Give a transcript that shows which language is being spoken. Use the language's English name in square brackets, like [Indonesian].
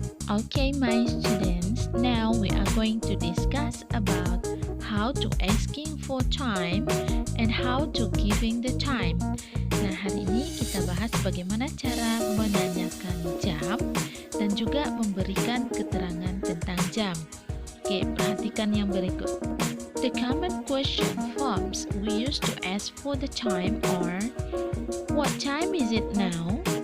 [English] Okay, my students, now we are going to discuss about how to asking for time and how to giving the time. [Indonesian] Nah, hari ini kita bahas bagaimana cara menanyakan jam dan juga memberikan keterangan tentang jam. Oke, perhatikan yang berikut. [English] The common question forms we used to ask for the time are: what time is it now?